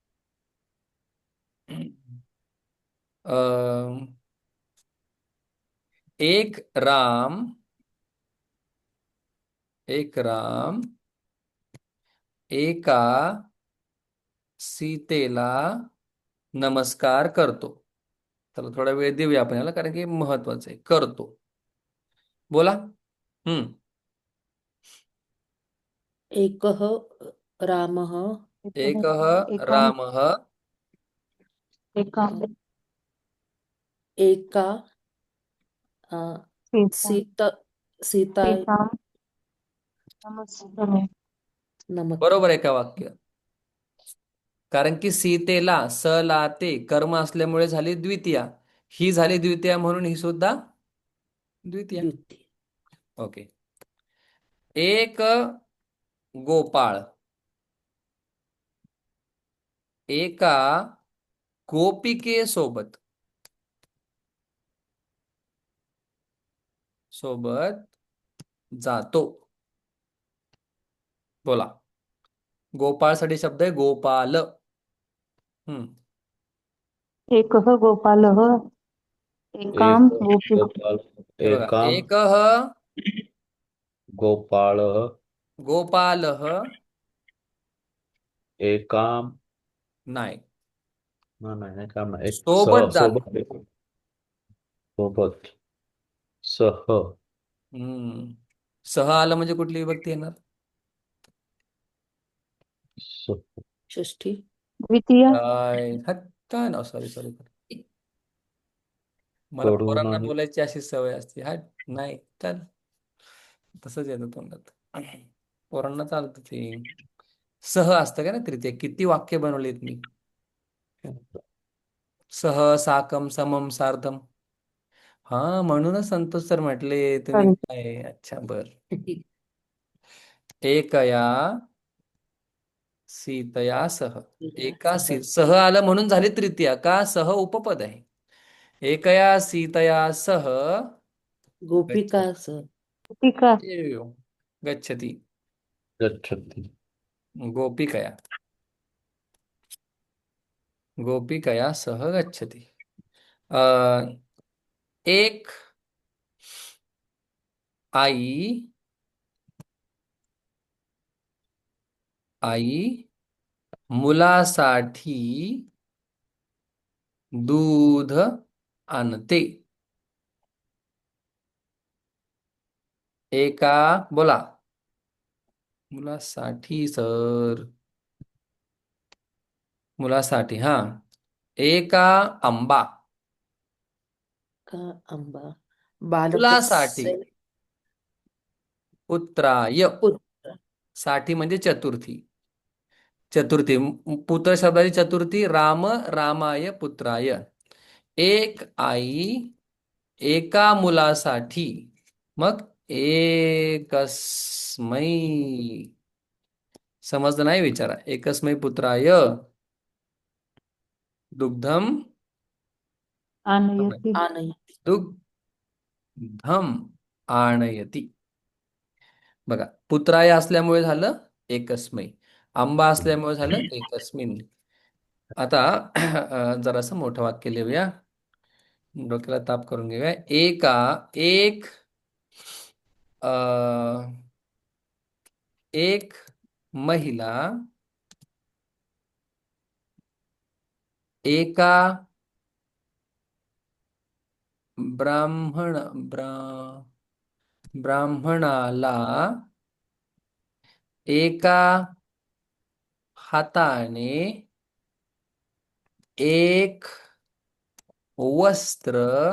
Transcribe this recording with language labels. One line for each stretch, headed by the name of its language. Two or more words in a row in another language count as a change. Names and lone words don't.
Marathi: अं, एक राम एका सीतेला नमस्कार करतो. चला थोडा वेळ देऊया आपण याला कारण की महत्वाचं आहे. करतो. बोला. हम्म.
Sanskrit: एकः रामः एक एकाम रामः एकाम एका अ, सीता सीता सीता सीतां नमस्कारे नमक
Marathi: बरोबर आहे का वाक्य? कारण की सीतेला स ला ते कर्म असल्यामुळे झाली द्वितीया. ही झाली द्वितीया म्हणून ही सुद्धा द्वितीया. द्युती ओके. एक गोपाळ एका गोपिकेसोबत सोबत जातो. बोला. गोपाळसाठी शब्द आहे गोपाल. हम्म.
Sanskrit: एकः गोपालः एकां एक गोपी गोपाल
Marathi: हे बघा.
Sanskrit: एकाम एक गोपाळः गोपाल एकाम
Marathi: नाही, नाही एकाम नाही एक सह सोबत जातो. सोबत सोबत सह हम्म. सह आलं म्हणजे कुठली विभक्ती येणार?
Sanskrit: सह षष्ठी द्वितीया
Marathi: काय ना
English: sorry sorry
Marathi: मला कडून पोरांना आहे. बोलायची अशी सवय असते नाही तर तसंच येतं तोंडात पोरांना चालतं ते सह असतं का ना तृतीय किती वाक्य बनवलेत मी
Sanskrit: सह साकम समम सार्धम
Marathi: हा म्हणूनच संतोष सर म्हटले तुम्ही सॉरी. काय अच्छा बर
Sanskrit: एकया सीतया सह
Marathi: सह आलं म्हणून झाली तृतीया का सह उपपद आहे
Sanskrit: एकया सीतया सह गोपिका सह गोपिका एव. गच्छति गच्छति गोपिकया गोपिकया सह गच्छति
Marathi: अ, एक आई आई मुलासाठी दूध आणते एका बोला मुलासाठी सर मुलासाठी हा एका आंबा का आंबा मुलासाठी
Sanskrit: बालकस्य पुत्राय पुत्र
Marathi: साठी म्हणजे चतुर्थी चतुर्थी पुत्र शब्दाची चतुर्थी
Sanskrit: राम रामाय पुत्राय
Marathi: एक आई एका मुलासाठी मग एकस्मै समजलं नाही विचारा
Sanskrit: एकस्मै पुत्राय दुग्धम आनयती आनयति दुग्धम आणयती
Marathi: बघा पुत्राय असल्यामुळे झालं एकस्मै आंबा असल्यामुळे झालं एकस्मिन आता जरासं मोठं वाक्य लिहूया डोक्याला ताप करून घेऊया अ, एक महिला एका ब्राह्मण ब्रा ब्राह्मणाला एका हाताने एक वस्त्र